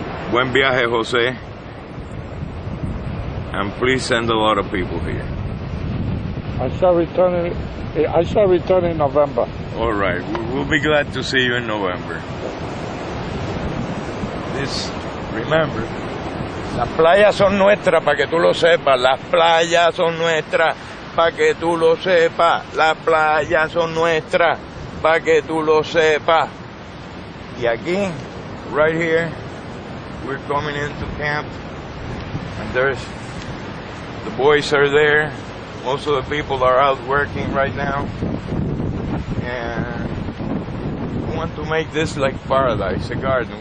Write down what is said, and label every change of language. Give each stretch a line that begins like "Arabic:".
Spanish: Buen viaje,
English: Jose, and please send a lot of people here. I shall return in November. All right, we'll be glad to see you in November. Remember,
Spanish: las playas son nuestras, para que tú lo sepas. Las playas son nuestras, para que tú lo sepas. Las playas son nuestras, para que tú lo sepas. Y aquí,
English: right here, we're coming into camp, and the boys are there. Most of the people are out working right now, and we want to make this like paradise, a garden.